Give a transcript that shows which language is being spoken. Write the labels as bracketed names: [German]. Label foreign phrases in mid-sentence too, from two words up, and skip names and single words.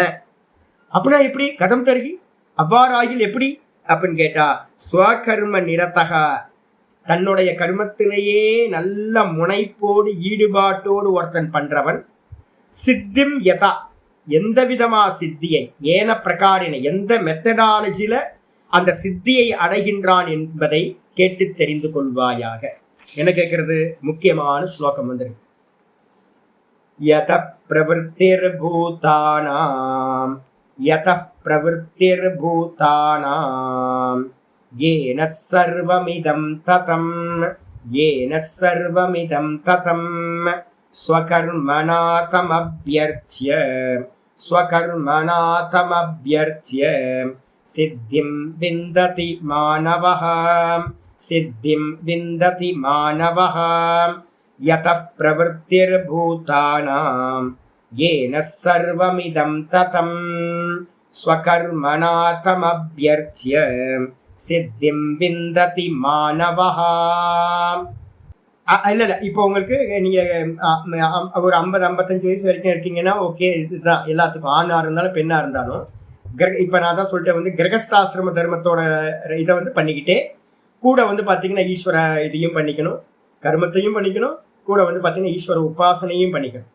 [Tamil] அப்படின்னா எப்படி கதம் தருகி அவ்வாறாகில் எப்படி அப்படின்னு கேட்டா, [Sanskrit] स्वकर्म निरतः [Tamil] தன்னுடைய கர்மத்திலேயே நல்ல முனைப்போடு ஈடுபாட்டோடு ஒருத்தன் பண்றவன் [Sanskrit] सिद्धिं यथा [Tamil] எந்த விதமா சித்தியை ஏன பிரகாரின எந்த மெத்தடாலஜில அந்த சித்தியை அடைகின்றான் என்பதை கேட்டு தெரிந்து கொள்வாயாக. என்ன கேட்கறது? முக்கியமான ஸ்லோகம் வந்துருக்கு. [Sanskrit] यतः प्रवृत्तिर् भूतानां यतः प्रवृत्तिर् भूतानां येन सर्वमिदं ततं येन सर्वमिदं ततं स्वकर्मणा तमभ्यर्च्य सिद्धिं विन्दति मानवः यतः प्रवृत्तिर्भूतानां येन सर्वमिदं ततं स्वकर्मणा तमभ्यर्च्य सिद्धिं विन्दति मानवः. [Tamil] இல்லை இப்போ உங்களுக்கு நீங்கள் ஒரு 50-55 வயசு வரைக்கும் இருக்கீங்கன்னா ஓகே, இதுதான் எல்லாத்துக்கும், ஆணாக இருந்தாலும் பெண்ணாக இருந்தாலும். இப்போ நான் தான் சொல்லிட்டேன் வந்து கிரகஸ்தாசிரம தர்மத்தோட இதை வந்து பண்ணிக்கிட்டே கூட வந்து பார்த்தீங்கன்னா ஈஸ்வர இதையும் பண்ணிக்கணும், கர்மத்தையும் பண்ணிக்கணும், கூட வந்து பார்த்தீங்கன்னா ஈஸ்வர உபாசனையும் பண்ணிக்கணும்.